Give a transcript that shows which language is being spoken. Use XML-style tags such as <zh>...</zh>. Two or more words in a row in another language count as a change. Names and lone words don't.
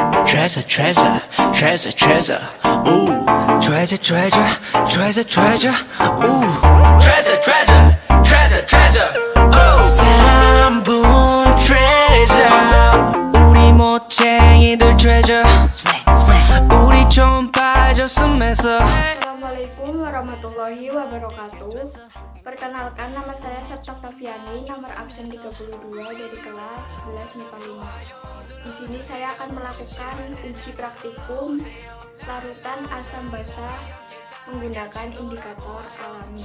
<en>treasure, treasure, treasure, treasure. Ooh, treasure, treasure, treasure, treasure. Ooh, treasure, treasure, treasure, treasure. Ooh, 3분 treasure.</en> <ko>우리 멋쟁이들 treasure. 우리 좀 빠졌음에서.</ko> <ar>السلام عليكم ورحمة الله وبركاته.</ar> <id>Perkenalkan, nama saya Septa Taviani, nomor absen 32 dari kelas 11 MIPA 5. Di sini saya akan melakukan uji praktikum larutan asam basa menggunakan indikator alami.</id>